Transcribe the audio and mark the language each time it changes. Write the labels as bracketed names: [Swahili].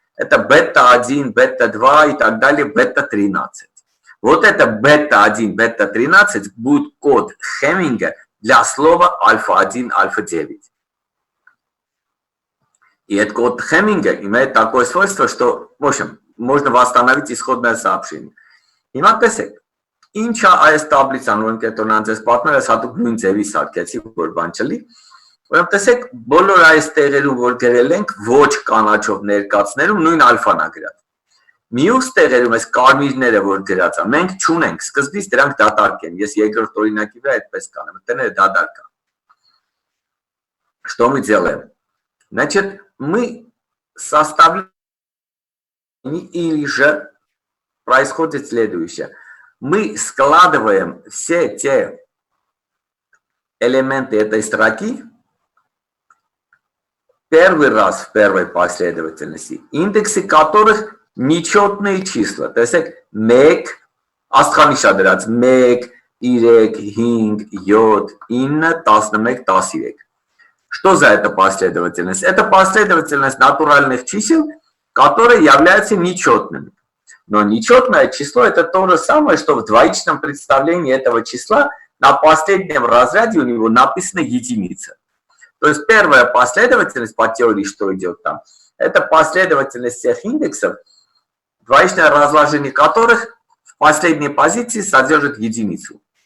[Russian] Это бета-1, бета-2 и так далее, бета-13. Вот это бета-1, бета-13 будет код Хемминга для слова альфа-1, альфа-9. И этот код Хемминга имеет такое свойство, что, в общем, можно восстановить исходное сообщение. И смотрите, [Armenian] ինչա այս տաբլիցան ուրեմն կետոնան ձեզ պատմել, ես հատուկ նույն ձևի սարքեցի, որ բան չլի։ Ուրեմն տեսեք, բոլոր այս տեղերում, որ գրել ենք, ոչ կանաչով ներկացներում նույն ալֆան է գրած։ Մյուս տեղերում այս կարմիրները, որ գրած է, մենք չունենք, սկզբից դրանք դատարկ են։ Ես երկրորդ օրինակի վրա այդպես կանեմ, այդտեղները դատարկ է։ [Russian] Что мы делаем? Значит, мы составляем или же происходит следующее. Мы складываем все те элементы этой строки первый раз в первой последовательности, индексы которых нечетные числа. То есть [Armenian] մեկ, աստղանիշ դրած 1, 3, 5, 7, 9, 11, 13. [Russian] Что за эта последовательность? Это последовательность натуральных чисел, которые являются нечетными. Но нечетное число это то же самое, что в двоичном представлении этого числа на последнем разряде у него написана единица. То есть первая последовательность по теории, что идет там, это последовательность всех индексов, двоичное разложение которых в последней позиции содержит единицу.